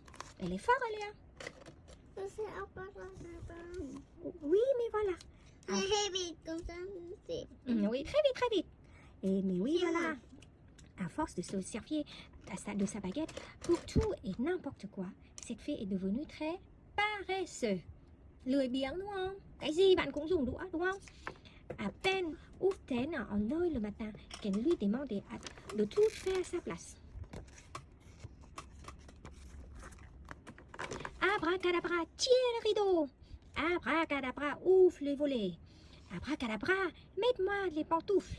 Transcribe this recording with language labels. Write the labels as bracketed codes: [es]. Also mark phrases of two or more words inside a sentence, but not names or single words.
[fr] Elle est forte, Aléa. Oui, mais voilà. Très vite, comme ça, c'est... Oui, très vite. Mais oui, voilà. À force de se servir de sa baguette pour tout et n'importe quoi, cette fée est devenue très paresseuse. [vi] Lười biếng đúng không? Cái gì bạn cũng dùng đũa đúng không? [fr] À peine ouvre-t-elle un œil le matin qu'elle lui demandait de tout faire à sa place. Abracadabra, tire le rideau. Abracadabra, ouvre les volets. Abracadabra, mets-moi les pantoufles.